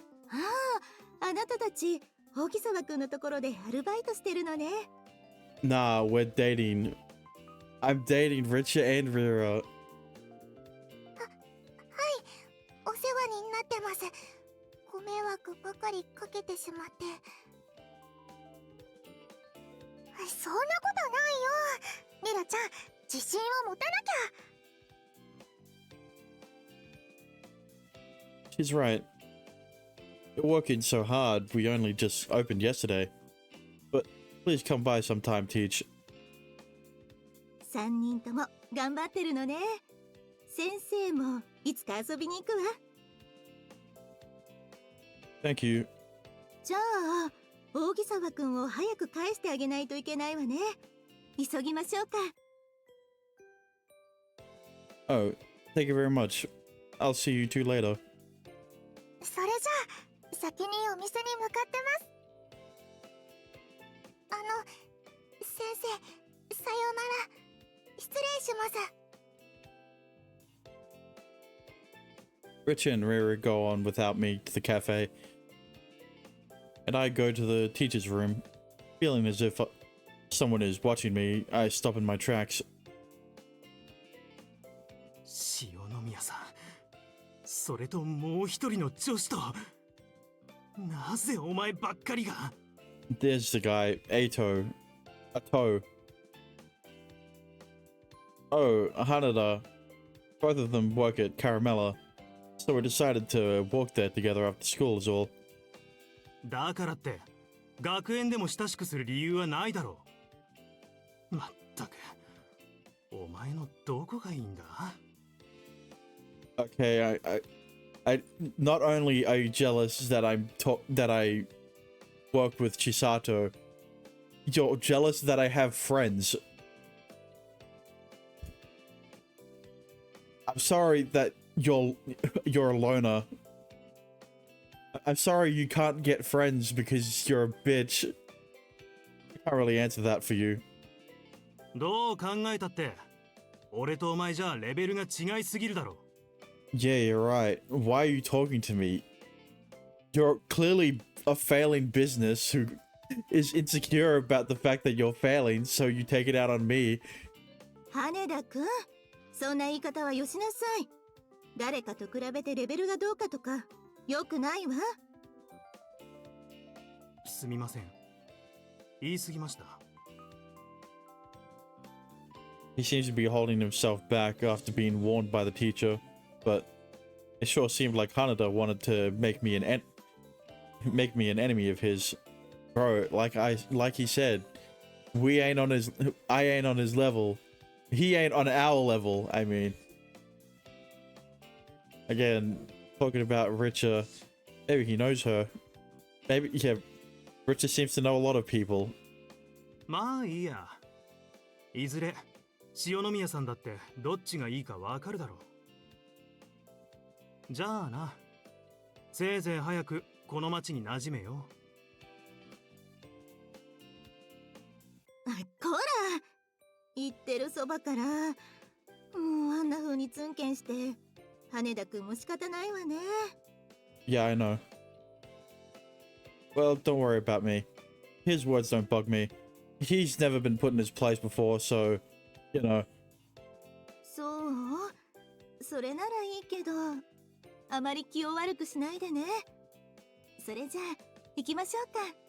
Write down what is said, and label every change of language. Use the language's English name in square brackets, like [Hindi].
[Japanese] ああ、あなたたち大木沢くんのところでアルバイトしてるのね。 [English] Nah, we're dating. I'm dating Richard and Rira. [Japanese] はい、お世話になってます。ご迷惑ばかりかけてしまって。そんなことないよ。リラちゃん、自信を持たなきゃ。 [English] She's right. You're working so hard, we only just opened yesterday. But please come by sometime, Teach. [Japanese] 3人とも頑張ってるのね。先生もいつか遊びに行くわ。 [English] Thank you. [Japanese] じゃあ大木沢くんを早く返してあげないといけないわね。急ぎましょうか。 [English] Oh, thank you very much. I'll see you two later. [Japanese] それじゃあ先にお店に向かってます。先生、さようなら。失礼します。 [English] Rich and Rira go on without me to the cafe. And I go to the teacher's room. Feeling as if someone is watching me, I stop in my tracks. [Japanese] 塩宮さん、それともう一人の女子と、なぜお前ばっかりが。 [English] There's the guy, Ato. Oh, Hanada. Both of them work at Caramella, so we decided to walk there together after school is all. [Japanese] だからって学園でも親しくする理由はないだろう。まったく、お前のどこがいいんだ？ [English] Okay, I not only are you jealous that that I work with Chisato, you're jealous that I have friends. I'm sorry that you're a loner. I'm sorry you can't get friends because you're a bitch. I can't really answer that for you. [Japanese] どう考えたって、俺とお前じゃレベルが違いすぎるだろ。 [English] Yeah, you're right. Why are you talking to me? You're clearly a failing business who is insecure about the fact that you're failing, so you take it out on me. [Japanese] 羽田くん、そんな言い方はよしなさい。誰かと比べてレベルがどうかとか、良くないわ。すみません。言い過ぎました。 [English] He seems to be holding himself back after being warned by the teacher, but it sure seemed like Hanada wanted to make me an enemy of his. Bro, like he said, I ain't on his level. He ain't on our level, I mean. Again, talking about Richa, maybe he knows her. Maybe, yeah, Richa seems to know a lot of people. [Japanese] まあいいや。いずれ塩宮さんだってどっちがいいかわかるだろう。じゃあな、せいぜい早くこの町に馴染めよ。こら、言ってるそばから、もうあんな風にツンケンして、羽田くんも仕方ないわね。 [English] Yeah, I know. Well, don't worry about me. His words don't bug me. He's never been put in his place before, so, you know. [Japanese] そう？それならいいけど、あまり気を悪くしないでね。それじゃあ、行きましょうか。